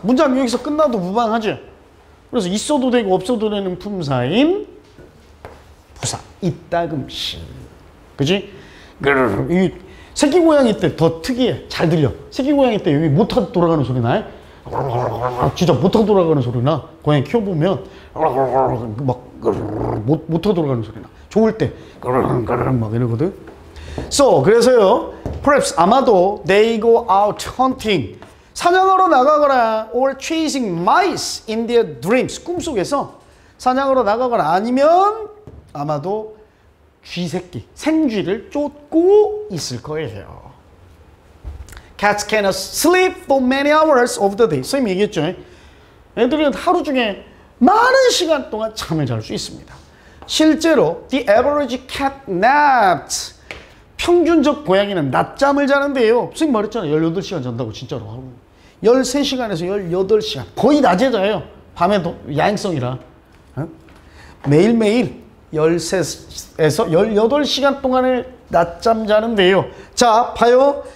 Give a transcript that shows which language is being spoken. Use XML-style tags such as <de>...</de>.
<ko>문장 여기서 끝나도 무방하죠. 그래서 있어도 되고 없어도 되는 품사인 부사. 이따금씩. 그지? 이 새끼 고양이 때 더 특이해. 잘 들려. 새끼 고양이 때 여기 모터 돌아가는 소리 나요? 진짜 모터 돌아가는 소리 나. 고양이 키워보면 막 모터 돌아가는 소리 나. 좋을 때 막 이러거든.</ko> <en>So,</en> <ko>그래서요.</ko> <en>Perhaps</en> <ko>아마도</ko> <en>they go out hunting.</en> <ko>사냥하러 나가거나</ko> <en>or chasing mice in their dreams.</en> <ko>꿈속에서 사냥하러 나가거나 아니면 아마도 쥐새끼, 생쥐를 쫓고 있을 거예요.</ko> <en>Cats cannot sleep for many hours of the day.</en> <ko>선생님이 얘기했죠. 애들은 하루 중에 많은 시간 동안 잠을 잘 수 있습니다. 실제로</ko> <en>the average cat naps.</en> <ko>평균적 고양이는 낮잠을 자는데요. 선생님 말했잖아요. 18시간 잔다고 진짜로 하루. 13시간에서 18시간. 거의 낮에 자요. 밤에도 야행성이라. 매일매일 13에서 18시간 동안을 낮잠 자는데요. 자, 봐요.</ko>